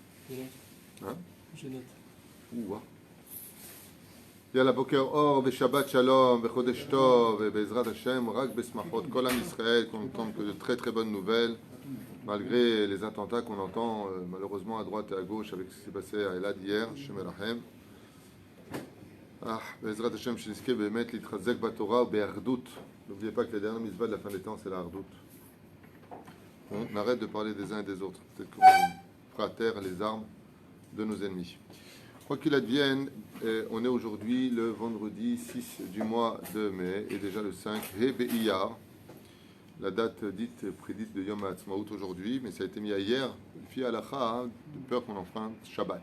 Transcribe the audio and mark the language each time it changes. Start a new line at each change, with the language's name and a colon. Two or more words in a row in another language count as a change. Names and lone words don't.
French: Hein? Je note. Ouah.
Hebrew: יאללה, בוקר אור ושבת שלום וחודש טוב ובעזרת השם רק בשמחות כל עם ישראל
French: qu'on entend que de très très bonnes nouvelles malgré les attentats qu'on entend malheureusement à droite et à gauche avec ce qui s'est passé à Elad hier,
Hebrew: שם ירחם. בעזרת השם שנזכה באמת להתחזק בתורה ובאחדות.
French: N'oubliez pas que la dernière mitzvah de la fin des temps c'est la ardout. On arrête de parler des uns et des autres. Peut-être qu'on fera taire les armes de nos ennemis. Quoi qu'il advienne, on est aujourd'hui le vendredi 6 du mois de mai et déjà le 5
Hebrew: ה' באייר,
French: la date dite prédite de Yom HaAtzmaut aujourd'hui, mais ça a été mis à hier, fi halacha, de peur qu'on enfreinte Shabbat.